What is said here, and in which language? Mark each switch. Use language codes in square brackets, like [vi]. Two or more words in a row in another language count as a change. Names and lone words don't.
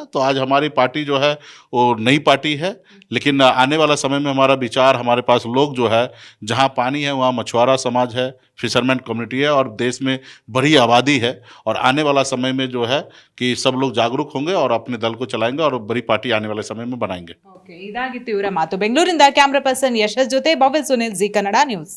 [hi] तो आज हमारी पार्टी जो है वो नई पार्टी है, लेकिन आने वाला समय में हमारा विचार, हमारे पास लोग जो है, जहाँ पानी है वहाँ मछुआरा समाज है, [en] fisherman community [hi] है और देश में बड़ी आबादी है. और आने वाला समय में जो है कि सब लोग जागरूक होंगे और अपने दल को चलाएंगे और बड़ी पार्टी आने वाले समय में बनाएंगे. [kn] ಓಕೆ, ಇದಾಗಿತ್ತು ಇವರ ಮಾತು. ಬೆಂಗಳೂರಿಂದ [en] camera person [kn] ಯಶಸ್ ಜೊತೆ ಭವ್ಯ ಸುನಿಲ್, ಜಿ ಕನ್ನಡ ನ್ಯೂಸ್.